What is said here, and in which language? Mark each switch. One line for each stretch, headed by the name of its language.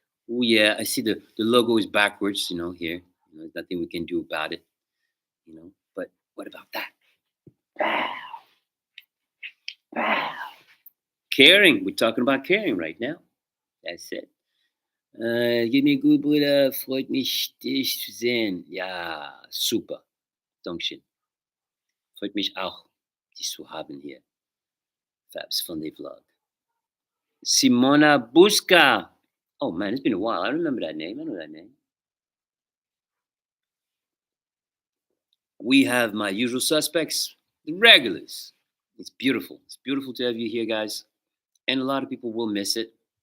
English: Oh yeah, I see the logo is backwards. Here. There's nothing we can do about it. But what about that? Wow, wow. Caring. We're talking about caring right now. That's it.
German: Geht mir gut, Bruder. Freut mich, dich zu sehen. Ja, super. Dankeschön. Freut mich auch, dich zu haben hier.
English: Fab's Funday Vlog. Simona Busca. Oh man, it's been a while. I remember that name. I know that name. We have my usual suspects, the regulars. It's beautiful. It's beautiful to have you here, guys. And a lot of people will miss it.